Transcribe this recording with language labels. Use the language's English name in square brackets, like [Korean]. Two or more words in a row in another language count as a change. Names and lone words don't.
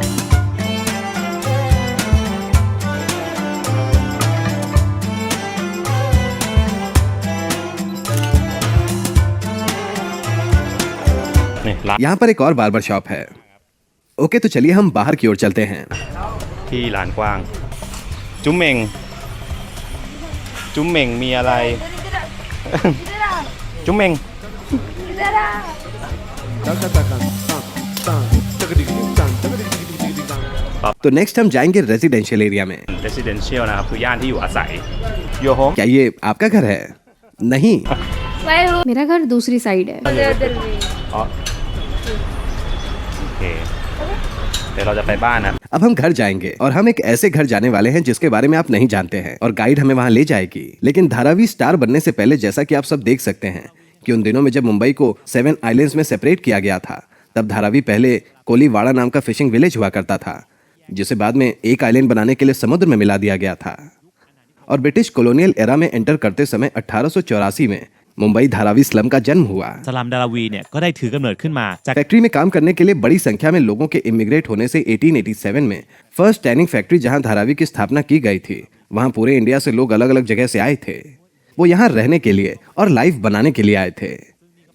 [Thai] นี่ร้าน [Hindi] यहाँ पर एक और [English] barber shop [Hindi] है। ओके, तो चलिए हम बाहर की ओर चलते हैं। [Thai] ที่ร้านกว้าง จุ๊มเมง จุ๊มเมงมีอะไร จุ๊มเมง [Hindi] तो नेक्स्ट हम जाएंगे [English] residential area [Hindi] में। [Thai] residential นะครับคือย่านที่อยู่อาศัย [English] your home [Hindi] क्या ये आपका घर है? नहीं। [English] My home [Hindi] मेरा घर दूसरी साइड है। [English] the other way. [Thai] อ๋อโอเค เดี๋ยวเราจะไปบ้านนะ [Hindi] अब हम घर जाएंगे, और हम एक ऐसे घर जाने वाले हैं जिसके बारे में आप नहीं जानते हैं, और गाइड हमें वहां ले जाएगी। लेकिन धारावी स्टार बनने से पहले, जैसा कि आप सब देख सकते हैं कि उन दिनों में जब मुंबई को 7 आइलैंड्स में सेपरेट किया गया था, तब धारावी पहले कोलीवाड़ा नाम का [English] fishing village [Hindi] हुआ करता था, जिसे बाद में एक आइलैंड बनाने के लिए समुद्र में मिला दिया गया था। और [English] British colonial era [Hindi] में एंटर करते समय 1884 में मुंबई धारावी स्लम का जन्म हुआ। [Thai] สลัมดาราวีเนี่ยก็ได้ถือกำเนิดขึ้นมาจาก [Hindi] फैक्ट्री में काम करने के लिए बड़ी संख्या में लोगों के इमिग्रेट होने से 1887 में [English] first tanning factory [Hindi] जहां धारावी की स्थापना की गई थी, वहां पूरे इंडिया से लोग अलग अलग जगह से आए थे। वो यहाँ रहने के लिए और लाइफ बनाने के लिए आए थे।